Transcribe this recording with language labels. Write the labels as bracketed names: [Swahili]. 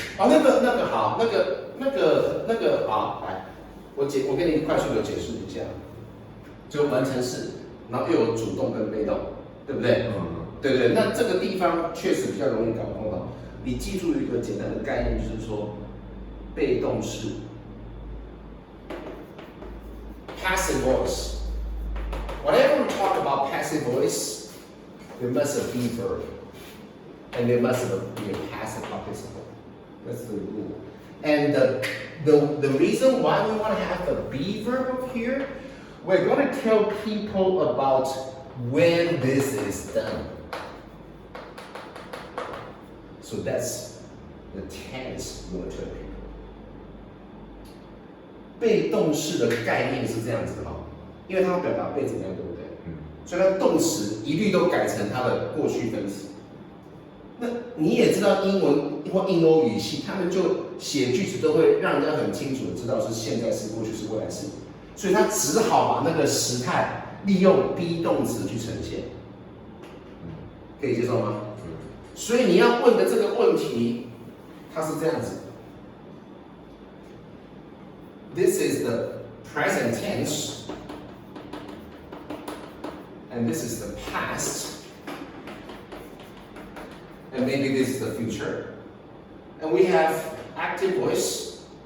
[Chinese] 啊，那个好，那个好，来，我跟你快速的解释一下，就完成式，然后又有主动跟被动，对不对？对不对？那这个地方确实比较容易搞混到。你记住一个简单的概念，就是说，被动式 [English] passive voice。 Whenever we talk about passive voice, there must be a verb, and there must be a passive participle. That's the rule. And the reason why we want to have the be verb up here, we're going to tell people about when this is done. So that's the tense we want to tell people. [Chinese] 被动式的概念是这样子的哈，因为它要表达被怎么样，对不对？所以它动词一律都改成它的过去分词。那你也知道英文或印欧语系，他们就写句子都会让人家很清楚的知道是现在式、过去式、未来式，所以他只好把那个时态利用 be 动词去呈现。可以接受吗？所以你要问的这个问题，它是这样子。 [English] This is the present tense, and this is the past, and maybe this is the future. And we have active voice,